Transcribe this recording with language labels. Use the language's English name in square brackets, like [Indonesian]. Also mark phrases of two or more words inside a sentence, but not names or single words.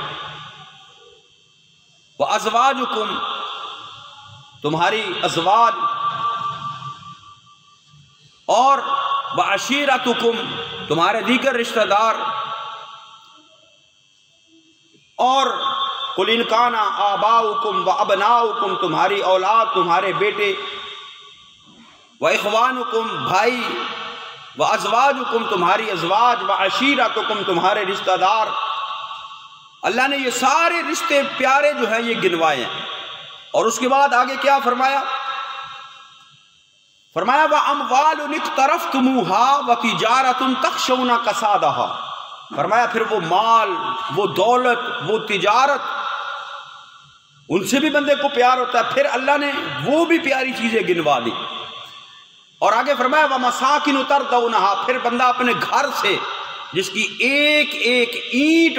[Arabic] و ازواجکم [Urdu] تمہاری ازواج، اور [Arabic] و عشیرتکم [Urdu] تمہارے دیگر رشتہ دار، اور [Arabic] قل ان کان آباؤکم و ابناؤکم، [Urdu] تمہاری اولاد، تمہارے بیٹے، [Arabic] و اخوانکم، [Urdu] بھائی، [Arabic] و ازواجکم، [Urdu] تمہاری ازواج، [Arabic] و عشیرتکم، [Urdu] تمہارے رشتہ دار۔ اللہ نے یہ سارے رشتے پیارے جو ہیں یہ گنوائے ہیں، اور اس کے بعد آگے کیا فرمایا؟ [Arabic] فرمایا وَأَمْوَالٌ اقْتَرَفْتُمُوهَا وَتِجَارَةٌ تَخْشَوْنَ كَسَادَهَا، [Urdu] فرمایا پھر وہ مال، وہ دولت، وہ تجارت، ان سے بھی بندے کو پیار ہوتا ہے، پھر اللہ نے وہ بھی پیاری چیزیں گنوا دی، اور آگے فرمایا [Arabic] وَمَسَاكِنُ تَرْضَوْنَهَا، [Urdu] پھر بندہ اپنے گھر سے، جس کی ایک ایک اینٹ